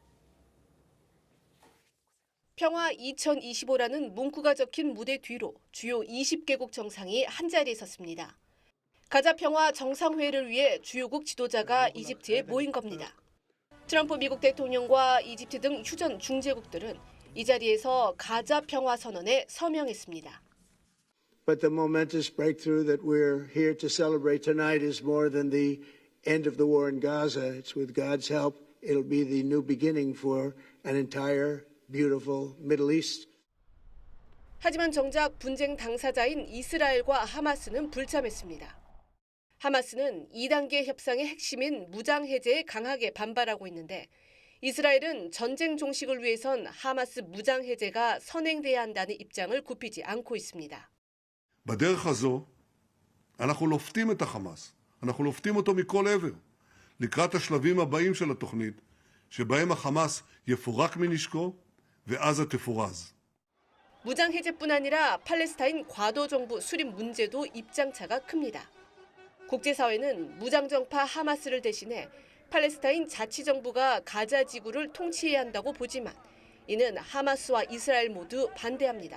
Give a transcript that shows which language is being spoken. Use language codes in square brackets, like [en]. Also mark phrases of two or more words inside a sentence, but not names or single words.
[ko] 평화 2025라는 문구가 적힌 무대 뒤로 주요 20개국 정상이 한자리에 섰습니다. 가자 평화 정상회의를 위해 주요국 지도자가 이집트에 모인 겁니다. 트럼프 미국 대통령과 이집트 등 휴전 중재국들은 이 자리에서 가자 평화 선언에 서명했습니다. [en] But the momentous breakthrough that we're here to celebrate tonight is more than the end of the war in Gaza. It's with God's help, it'll be the new beginning for an entire beautiful Middle East. [ko] 하지만 정작 분쟁 당사자인 이스라엘과 하마스는 불참했습니다. 하마스는 2단계 협상의 핵심인 무장 해제에 강하게 반발하고 있는데 이스라엘은 전쟁 종식을 위해선 하마스 무장 해제가 선행돼야 한다는 입장을 굽히지 않고 있습니다. [he] בדרך הזו אנחנו לופתים את החמאס, אנחנו לופתים אותו מכל עבר, לקראת השלבים הבאים של התוכנית, שבהם החמאס יפורק מנשקו ועזה תפורז. [ko] 무장 해제뿐 아니라 팔레스타인 과도 정부 수립 문제도 입장차가 큽니다. 국제사회는 무장정파 하마스를 대신해 팔레스타인 자치정부가 가자 지구를 통치해야 한다고 보지만 이는 하마스와 이스라엘 모두 반대합니다.